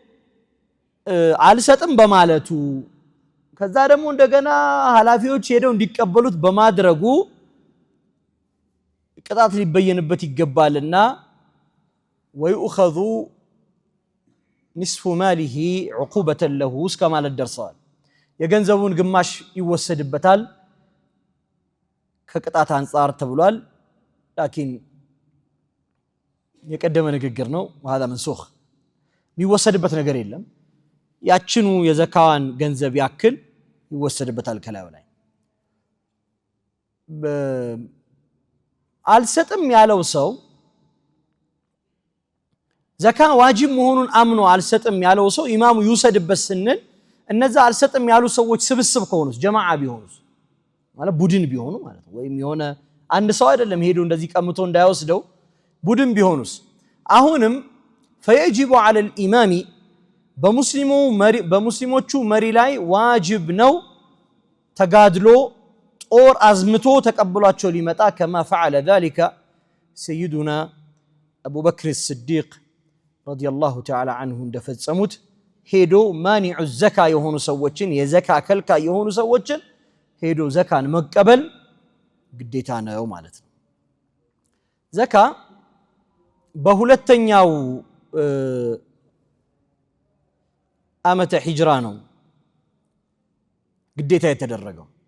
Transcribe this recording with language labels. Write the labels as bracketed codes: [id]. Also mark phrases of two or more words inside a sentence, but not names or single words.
[am] አልሰጥም በማለቱ ከዛ ደግሞ እንደገና ኃላፊዎች ሄደው እንዲቀበሉት በማድረጉ ቅጣት ሊበየንበት ይገባልና [ar] ويؤخذ نصف ماله عقوبة له [am] እስከ ማለት ደርሰዋል። የገንዘቡን ግማሽ ይወሰድበታል ከቅጣት አንፃር ተብሏል። ላኪን የቀደመ ንግግር ነው። [ar] وهذا منسوخ [am] የሚወሰድበት ነገር የለም። ያችኑ የዘካዋን ገንዘብ ያክል ይወሰድበታል ከላዩ ላይ። አልሰጥም ያለው ሰው ዘካ ዋጅብ መሆኑን አምኖ አልሰጥም ያለው ሰው ኢማሙ ይውሰድበት ስንል እነዛ አልሰጥም ያሉ ሰዎች ስብስብ ከሆኑስ ጀማዓ ቢሆኑስ ማለት ቡድን ቢሆኑ ማለት ነው። ወይም የሆነ አንድ ሰው አይደለም ሄዶ እንደዚህ ቀምቶ እንዳይወስደው ቡድን ቢሆኑስ አሁንም [ar] فيجب على الامام [am] በሙስሊሞቹ መሪ ላይ ዋጅብ ነው ተጋድሎ ጦር አዝምቶ ተቀብሏቸው ሊመጣ كما [ar] فعل ذلك سيدنا ابو بكر الصديق رضي الله تعالى عنه [am] እንደፈጸሙት ሄዶ [ar] مانعو زكاة [am] የሆኑ ሰዎችን የዘካ ከልካ የሆኑ ሰዎችን ሄዶ ዘካን መቀበል ግዴታ ነው ማለት ነው። ዘካ በሁለተኛው ዓመተ ሂጅራ ነው ግዴታ የተደረገው።